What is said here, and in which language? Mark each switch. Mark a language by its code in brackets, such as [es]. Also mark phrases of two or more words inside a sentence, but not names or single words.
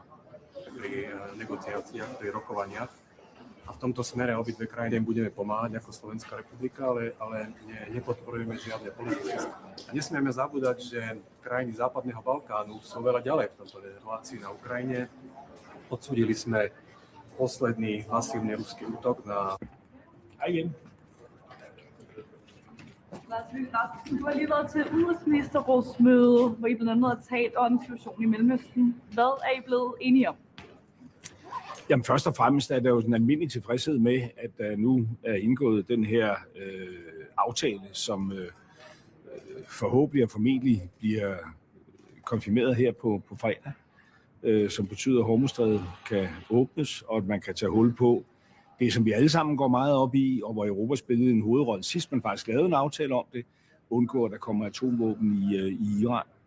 [sk] Pri negociáciách, pri rokovaniach. A v tomto smere obidve krajiny budeme pomáhať ako Slovenská republika, ale nepodporujeme žiadne politické strany. A nesmieme zabúdať, že krajiny Západného Balkánu sú veľa ďalej v tomto relácii na Ukrajine. Odsúdili sme posledný masívny ruský útok na... [da] Lars Løkke Rasmussen, du har lige været til udenrigsministerrådsmøde, hvor I blandt andet har talt om situationen i Mellemøsten. Hvad er I blevet enige om? Jamen først og fremmest er der jo en almindelig tilfredshed med, at der nu er indgået den her aftale, som forhåbentlig og formentlig bliver konfirmeret her på fredag, som betyder, at Hormuzstrædet kan åbnes, og at man kan tage hul på det, som vi alle sammen går meget op i, og hvor Europa spillede en hovedrolle sidst, man faktisk lavede en aftale om det, undgå, at der kommer atomvåben i Iran.